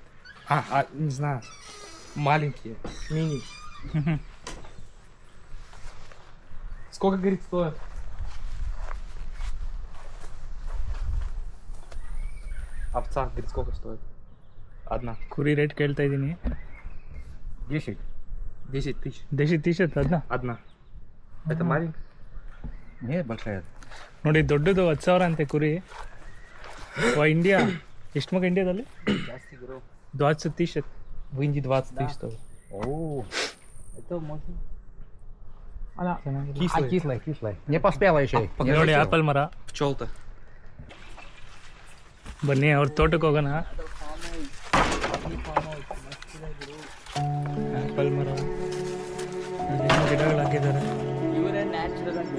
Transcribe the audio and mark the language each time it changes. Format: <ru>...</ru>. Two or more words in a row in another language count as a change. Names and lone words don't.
<ru>Не знаю. Маленькие. Мини. Сколько, говорит, стоит? Овца, говорит, сколько стоит? Одна.</ru> <kn>ಕುರಿ ರೇಟ್ ಕೇಳ್ತಾ ಇದ್ದೀನಿ.</kn> <ru>10. 10 тысяч.</ru> <kn>10 тೀಶತ್ ಅದನ್ನ.</kn> <ru>Одна. Это маленькая? Нет, большая.</ru> <kn>ನೋಡಿ ದೊಡ್ಡದು 10,000 ಅಂತೆ ಕುರಿ. ಇಂಡಿಯಾ ಎಷ್ಟು ಮಗ ಇಂಡಿಯಾದಲ್ಲಿ? ಜಾಸ್ತಿ ಗುರು.</kn> <ru>20 тысяч. В Индии 20 тысяч стоит. О, Это можно. Она Кислый. кислая. Не поспела еще. Не</ru> <kn>ನೋಡಿ</kn> <ru>поспела.</ru> <kn>ಆಪಲ್ ಮರ.</kn> <ru>Пчел-то.</ru> <kn>ಬನ್ನಿ ಅವ್ರ ತೋಟಕ್ಕೆ ಹೋಗೋಣ. ಆಪಲ್ ಮರ, ಇಲ್ಲೇನೋ ಗಿಡಗಳು ಹಾಕಿದ್ದಾರೆ. ಇವರೇ ನ್ಯಾಚುರಲ್ ಆಗಿ</kn>